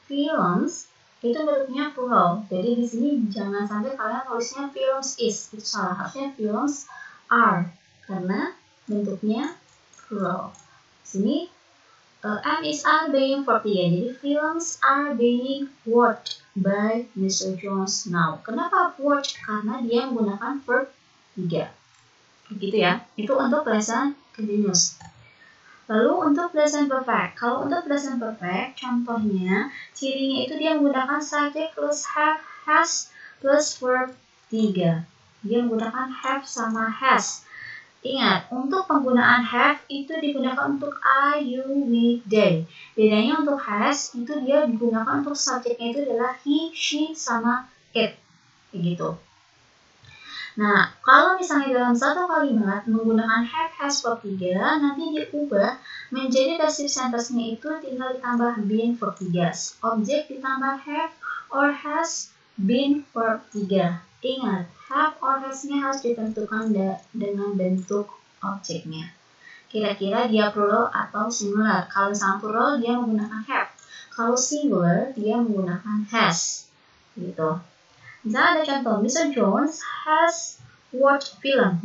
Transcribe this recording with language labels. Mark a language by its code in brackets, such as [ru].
[id] Films itu bentuknya plural. Jadi di sini jangan sampai kalian tulisnya films is. Itu salah. Harusnya films are. Karena bentuknya plural. Di sini am, is, are being verb 3. Jadi [en] films are being watched by Mr. Jones now. [id] Kenapa watch? Karena dia menggunakan verb 3. Gitu ya. Itu untuk present continuous. Lalu untuk present perfect. Kalau untuk present perfect, contohnya cirinya itu dia menggunakan subject plus have, has plus verb 3. Dia menggunakan have sama has. Ingat, untuk penggunaan have itu digunakan untuk I, you, we, they. Bedanya untuk has itu dia digunakan untuk subjeknya itu adalah he, she, sama it. Begitu. Nah, kalau misalnya dalam satu kalimat menggunakan have, has, verb 3, nanti diubah menjadi passive sentence-nya itu tinggal ditambah been verb 3. Objek ditambah have or has been verb 3. Ingat, have or has-nya harus ditentukan dengan bentuk objeknya. Kira-kira dia plural atau singular. Kalau misalnya plural dia menggunakan have. Kalau singular dia menggunakan has. Gitu. Misalnya ada contoh, [en] Mr. Jones has watched film.